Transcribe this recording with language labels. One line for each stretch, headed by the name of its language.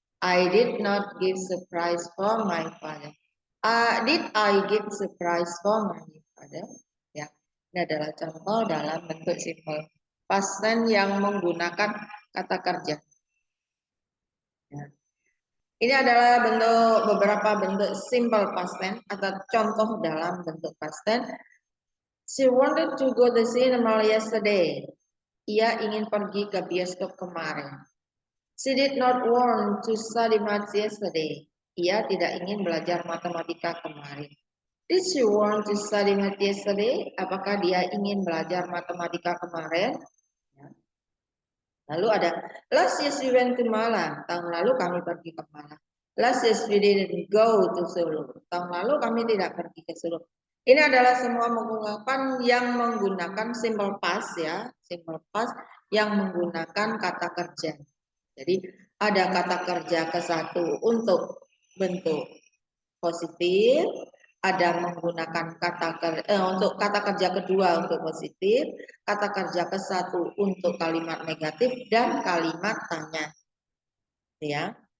English: I did not give surprise for my father. Did I give surprise for my father?
Indonesian: Ya, ini adalah contoh dalam bentuk simple past tense yang menggunakan kata kerja. Ya. Ini adalah beberapa bentuk simple past tense atau contoh dalam bentuk past tense.
English: She wanted to go to cinema yesterday.
Indonesian: Ia ingin pergi ke bioskop kemarin.
English: She did not want to study math yesterday.
Indonesian: Ia tidak ingin belajar matematika kemarin.
English: Did she want to study math yesterday?
Indonesian: Apakah dia ingin belajar matematika kemarin? Ya. Lalu ada
English: last year we went to Malang.
Indonesian: Tahun lalu kami pergi ke Malang.
English: Last year we didn't go to Solo.
Indonesian: Tahun lalu kami tidak pergi ke Solo. Ini adalah semua menggunakan yang menggunakan simple past ya, simple past yang menggunakan kata kerja. Jadi ada kata kerja ke satu untuk bentuk positif, ada menggunakan untuk kata kerja kedua untuk positif, kata kerja ke satu untuk kalimat negatif dan kalimat tanya. Ya.